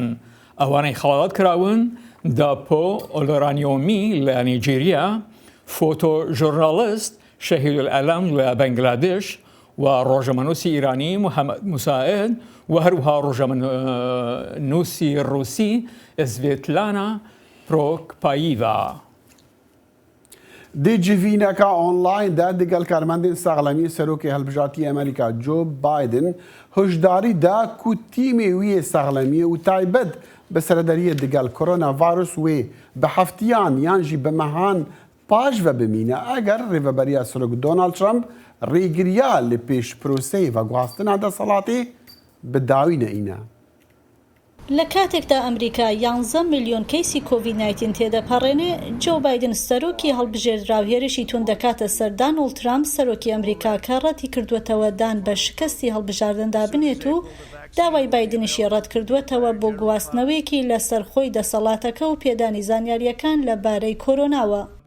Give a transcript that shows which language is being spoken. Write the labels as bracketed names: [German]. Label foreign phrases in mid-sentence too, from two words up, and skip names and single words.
[Central Kurdish] ئەوانەی خەڵات کراون داپۆ ئۆلۆرانیۆمی لە نیجیریا، فۆتۆ ژۆرناڵیست شەهید العەلەم لە بەنگلادێش و ڕۆژەمەنووسی ئیرانی محەممەد موساعد و هەروها ڕۆژەمەنووسی ڕووسی ئسڤێتلانە پرۆکپاییڤا. [Kurdish] Dijîvîneka online de digel karmendên sexlemî serokê hilbijartiyê Amerîka Joe Biden hişdarî da ku tîmê wî yê sexlemî û taybet bi seredariyê digel koronavirus wê bi heftiyan yan jî bi mehan paş ve bimîne eger rêveberiya Serok Donald Trump rêgiriya li pêş proseyê veguhastina desthilatê bi dawî neîne. [Central Kurdish] لە کاتێکدا ئەمریکا 11 میلیۆن کەیسی کۆڤید-19 تێدەپەڕێنێ، جۆ بایدن سەرۆکی هەڵبژێردراو هێرشی تون دەکاتە سەر دانەڵد ترامپ سەرۆکی ئەمریکا کە ڕەتی کردوێتەوە دان بە شکستی هەڵبژاردندا بنێت و داوای بایدنیشی ڕەت کردوێتەوە بۆ گواستنەوەیەکی لەسەر خۆی دەسەڵاتەکە و پێدانی زانیاریەکان لەبارەی کۆرۆناوە.